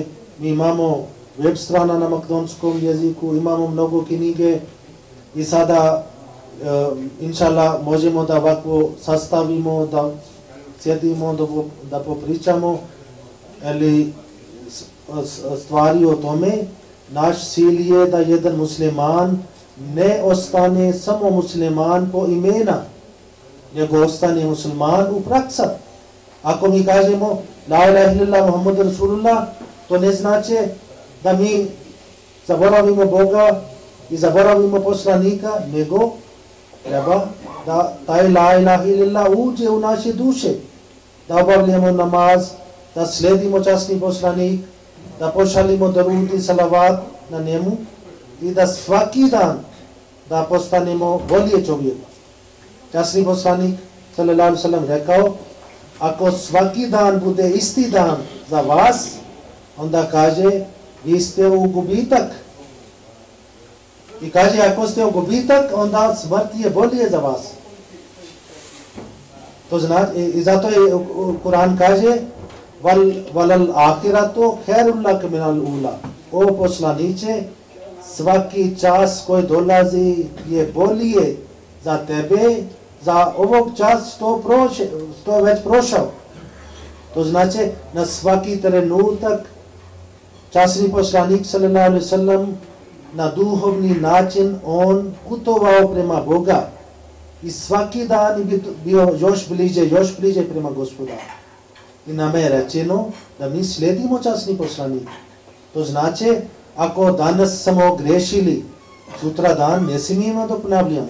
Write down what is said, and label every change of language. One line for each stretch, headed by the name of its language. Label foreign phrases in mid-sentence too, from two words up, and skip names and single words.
Bosnian: Mi imamo web strana na makedonskom jeziku, imamo mnogo knjige i sada inšallah možemo da ovako sastavimo, da sjedimo, da popričamo, ali stvari o tome. Naš cilj je da jedan musliman ne ostane samo musliman po imena, nego ostane musliman u praksa. Ako mi kažemo
Arabic: لا إله إلا الله محمد رسول الله,
Bosnian: to ne znači da mi zaboravimo Boga i zaboravimo poslanika, nego treba da taj
Arabic: لا إله إلا الله
Bosnian: uđe u naše duše, da obavljamo namaz, da sledimo časni poslanik, da pošalimo darud i salavat na njemu i da svaki dan da postanemo bolje čovjeka. Časni poslanik
Arabic: صلى الله عليه وسلم
Bosnian: rekao, ako svaki dan bude isti dan za vas, onda kaže, vi ste u gubitak. I kaže, ako ste u gubitak, onda smrt je bolje za vas. To znači, i zato je Kur'an kaže,
Arabic: وللآخرة خير لك من الأولى.
Bosnian: O poslaniče, svaki čas koji dolazi je bolje za tebe, za ovog čas što je već prošao. To znači, na svaki trenutak časni poslanik
Arabic: صلى الله عليه وسلم
Bosnian: na duhovni način on putovao prema Boga i svaki dan je bio još bliže prema Gospodaru. I nam je rečeno da mi slijedimo časni poslanik. To znači, ako danas samo grešili, sutra dan ne smijemo da ponavljamo.